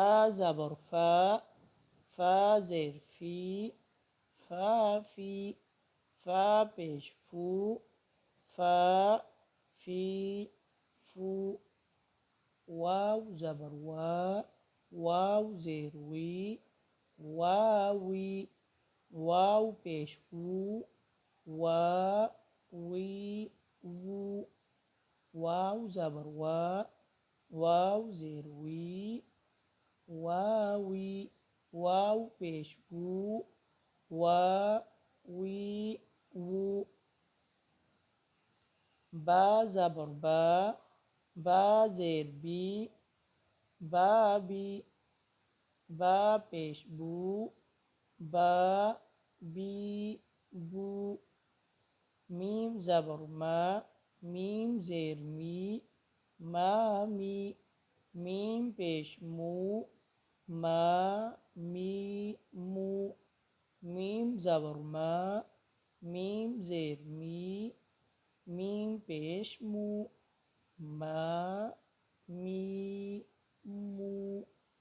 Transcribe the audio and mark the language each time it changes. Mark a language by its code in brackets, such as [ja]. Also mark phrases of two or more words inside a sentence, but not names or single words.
[ur] زبر فا، فا زیر فی، فا فی، فا پیش فو، فا فی فو، واو زبر وا، واو زیر وی، واوی، واو پیش وو، وا وی وو، واو زبر وا، واو زیر وی، واوی، واو پیش وو، وا وی وو، با زبر با، با زیر بی، بابی، با پیش بو، با بی بو، میم زبر ما، میم زیر می، مامی، میم پیش مو، ما می مو، میم زبر ما، میم زیر می، میم پیش مو، ما می مو.